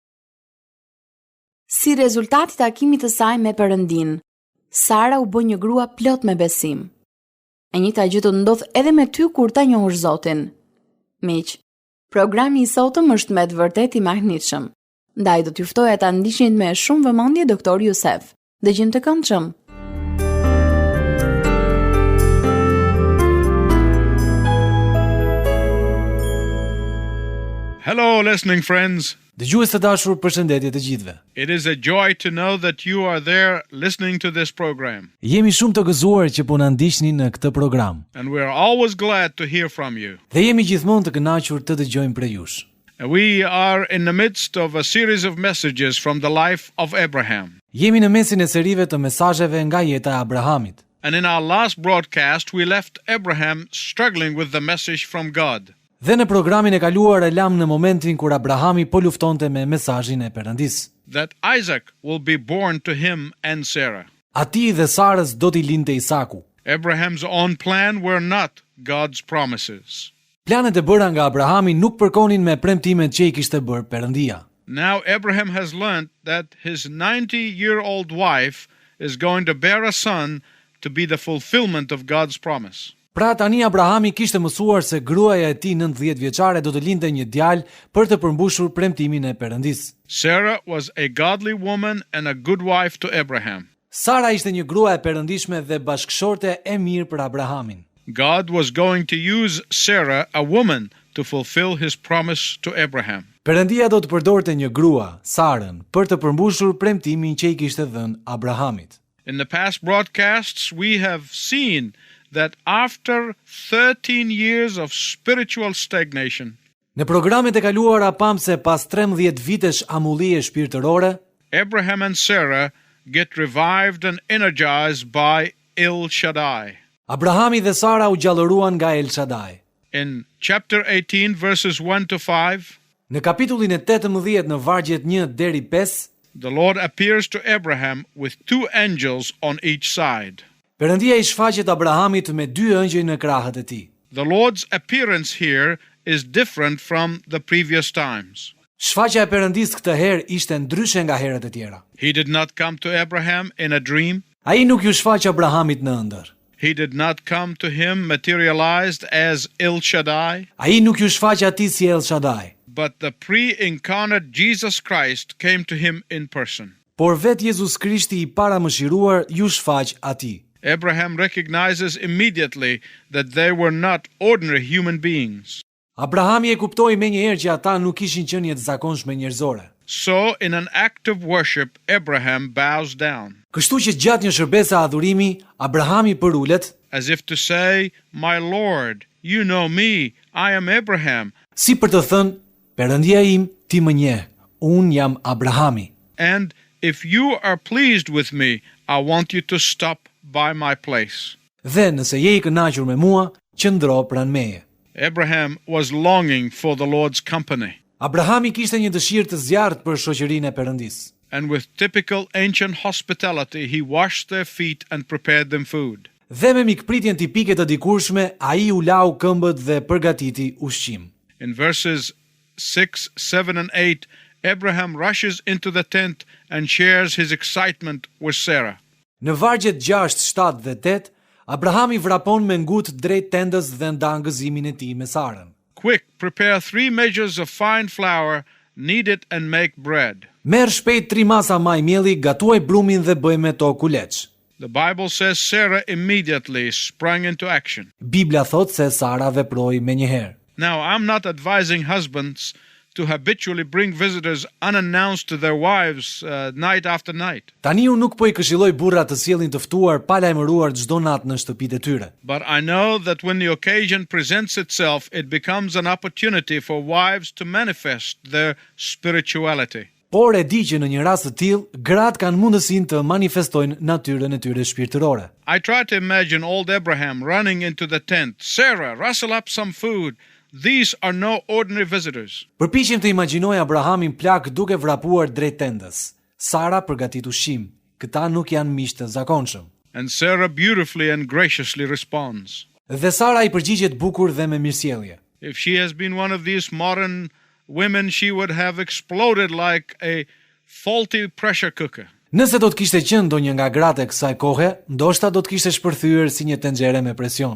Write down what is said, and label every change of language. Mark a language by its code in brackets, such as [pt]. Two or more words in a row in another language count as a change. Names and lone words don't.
[sq] Si rezultat i takimit të saj me Perëndin, Sara u bë një grua plot me besim. E njëjta gjë do të ndodh edhe me ty kur ta njohësh Zotin. Miq, programi i sotëm është me të vërtetë i mahnitshëm. Ndaj do t'ju ftoja ta ndiqni me shumë vëmendje Dr. Youssef. Dëgjim të këndshëm. [en] Hello, listening friends. [sq] Dëgjues të dashur, përshëndetje të gjithëve. [en] It is a joy to know that you are there listening to this program. [sq] Jemi shumë të gëzuar që po na ndiqni në këtë program. [en] And we are always glad to hear from you. [sq] Dhe jemi gjithmonë të kënaqur të dëgjojmë prej jush. [en] We are in the midst of a series of messages from the life of Abraham. [sq] Jemi në mesin e serive të mesazheve nga jeta e Abrahamit. [en] And in our last broadcast we left Abraham struggling with the message from God. [sq] Dhe në programin e kaluar e lam në momentin kur Abrahami po luftonte me mesazhin e Perëndis. [en] That Isaac will be born to him and Sarah. [sq] Atij dhe Sarës do t'i lindte Isaku. [en] Abraham's own plan were not God's promises. [sq] Planet e bëra nga Abrahami nuk përkonin me premtimet që i kishte bërë Perëndia. [en] Now Abraham has learned that his 90-year-old wife is going to bear a son to be the fulfillment of God's promise. [sq] Pra tani Abrahami kishte mësuar se gruaja e tij 90 vjeçare do të lindte një djalë për të përmbushur premtimin e Perëndis. [en] Sarah was a godly woman and a good wife to Abraham. [sq] Sara ishte një grua e perëndishme dhe bashkëshorte e mirë për Abrahamin. [en] God was going to use Sarah, a woman, to fulfill his promise to Abraham. [sq] Perëndia do të përdorte një grua, Sarën, për të përmbushur premtimin që i kishte dhënë Abrahamit. [en] In the past broadcasts we have seen that after 13 years of spiritual stagnation, [sq] Në programet e kaluara pam se pas 13 vitesh amullie shpirtërore, [en] Abraham and Sarah get revived and energized by El Shaddai. [sq] Abrahami dhe Sara u gjallëruan nga El Shaddai. [en] In chapter 18 verses 1 to 5, [sq] Në kapitullin e 18 në vargjet 1 deri 5, [en] the Lord appears to Abraham with two angels on each side. [sq] Perëndia i shfaqet Abrahamit me 2 ëngjëj në krahët e tij. [en] The Lord's appearance here is different from the previous times. [sq] Shfaqja e Perëndisë këtë herë ishte ndryshe nga herët e tjera. [en] He did not come to Abraham in a dream. [sq] Ai nuk ju shfaq Abrahamit në ëndër. [en] He did not come to him materialized as El Shaddai. [sq] Ai nuk ju shfaq atij si El Shaddai. [en] But the pre-incarnate Jesus Christ came to him in person. [sq] Por vetë Jezus Krishti i paramëshiruar ju shfaq atij. [en] Abraham recognizes immediately that they were not ordinary human beings. [sq] Abrahami e kuptoi menjëherë që ata nuk kishin qenie të zakonshme njerëzore. [en] So, in an act of worship, Abraham bows down, [sq] Kështu që gjatë një shërbese adhurimi, Abrahami përulet, [en] as if to say, "My Lord, you know me, I am Abraham, [sq] si për të thënë, Perëndia im, ti më njeh, unë jam Abrahami. [en] and if you are pleased with me, I want you to stop by my place." [sq] Dhe nëse je i kënaqur me mua, qëndro pranë meje. [en] Abraham was longing for the Lord's company, [sq] Abrahami kishte një dëshirë të zjarrt për shoqërinë e Perëndisë. [en] and with typical ancient hospitality, he washed their feet and prepared them food. [sq] Dhe me mikpritjen tipike të dikurshme, ai u lau këmbët dhe përgatiti ushqim. [en] In verses 6, 7, and 8, Abraham rushes into the tent and shares his excitement with Sarah. [sq] Në vargjet 6, 7 dhe 8, Abrahami vrapon me ngut drejt tendës dhe nda gëzimin e tij me Sarën. [en] Quick, prepare 3 measures of fine flour, knead it and make bread. [sq] Merr shpejt 3 masa maj mielli, gatuaj brumin dhe bëj me to kuleç. [en] The Bible says Sarah immediately sprang into action. [sq] Bibla thot se Sara veproi menjëherë. [en] Now, I'm not advising husbands to habitually bring visitors unannounced to their wives night after night. [sq] Tani unë nuk po i këshilloj burrat të sjellin të ftuar pa lajmëruar çdo natë në shtëpitë e tyre. [en] But I know that when the occasion presents itself, it becomes an opportunity for wives to manifest their spirituality. [sq] Por e di që në një rast të tillë, gratë kanë mundësinë të manifestojnë natyrën e tyre shpirtërore. [en] I try to imagine old Abraham running into the tent. "Sarah, rustle up some food. These are no ordinary visitors." [sq] Përpiqem të imagjinoj Abrahamin plak duke vrapuar drejt tendës. Sara përgatit ushqim. Këta nuk janë miq të zakonshëm. [en] And Sarah beautifully and graciously responds. [sq] Dhe Sara i përgjigjet bukur dhe me mirësjellje. [en] If she has been one of these modern women, she would have exploded like a faulty pressure cooker. [sq] Nëse do të kishte qenë ndonjë nga gratë e kësaj kohe, ndoshta do të kishte shpërthyer si një tenxhere me presion.